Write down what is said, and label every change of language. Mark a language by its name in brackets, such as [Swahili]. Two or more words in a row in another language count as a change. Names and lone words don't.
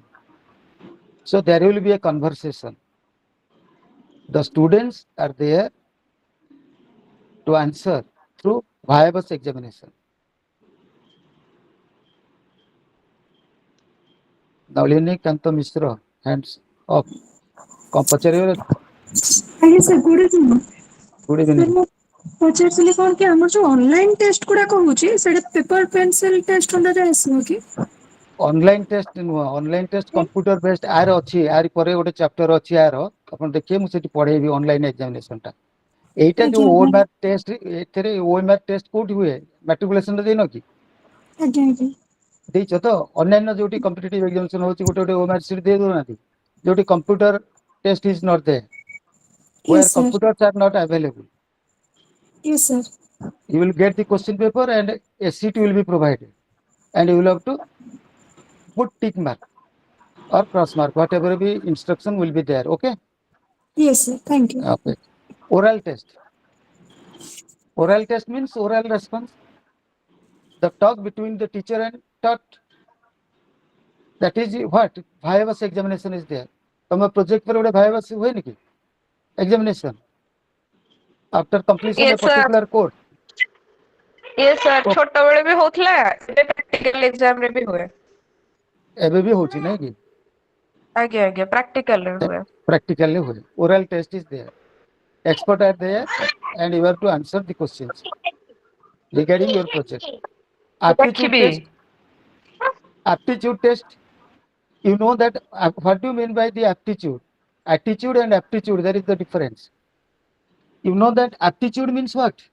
[English] So there will be a conversation. The students are there to answer through vivacious examination. Nalini Kanta Mishra, hands up. [Odia] କଣ ପଚାରିବାର ଅଛି? ଆଜ୍ଞା ସାର୍ [English] good evening. Good ସାର୍ evening. [Odia] ମୁଁ ପଚାରୁଥିଲି କଣ କି ଆମର ଯୋଉ [English] online test [Odia] ଗୁଡାକ ହଉଛି ସେଇଟା [English] paper pencil test under [Odia] ଆସିବ କି? [English] online test [Odia] ନୁହଁ, [English] online test computer based [Odia] ଆର ଅଛି, ଆରି ପରେ ଗୋଟେ ଚାପ୍ଟର ଅଛି ଆର, ଆପଣ ଦେଖିବେ ମୁଁ ସେଠି ପଢେଇବି [English] online examination [Odia] ଟା। এইটা ଆଜ୍ଞା ଯୋଉ ଆଜ୍ଞା [English] OMR test, [Odia] ଏଥିରେ [English] OMR test [Odia] କୋଉଠି ହୁଏ? ମାଟ୍ରିକୁଲେସନରେ ଦେଇନ କି? ଆଜ୍ଞା ଆଜ୍ଞା ଦେଇଛ ତ? ଅନ୍ୟାନ୍ୟ ଯୋଉଠି [English] competitive examination [Odia] ହଉଛି ଗୋଟେ ଗୋଟେ [English] OMR sheet [Odia] ଦେଇ ଦଉନାହାନ୍ତି, ଯୋଉଠି [English] computer test is not there, ୟେସ୍ where ସାର୍ computers are not available. yes sir You will get the question paper and a sheet will be provided, and you will have to put tick mark or cross mark, whatever be instruction will be there. Okay. yes sir thank you. Okay. Oral test. Oral test means oral response, the talk between the teacher and taught. That is what vivacious examination is there. ତମ project पर ଗୋଟେ vivacious [Odia] ହୁଏନି କି [English] examination after completion a Yes, sir. particular course? Yes, sir. [Odia] ଓ, ଛୋଟବେଳେ ବି ହଉଥିଲା, ଏବେ [English] practical exam [Odia] ରେ ବି ହୁଏ। ଏବେ ବି ହଉଛି ନାଇଁ କି? ଆଜ୍ଞା ଆଜ୍ଞା ପ୍ରାକ୍ଟିକାଲ ରେ ହୁଏ। [English] Practically ହୁଏ. Oral test is there. Expert are there, and you have to answer the questions regarding your project. Aptitude [Odia] ଦେଖିବି। [English] test. Aptitude test. You know that what do you mean by the aptitude? Attitude and aptitude, there is the difference. You know that aptitude means what?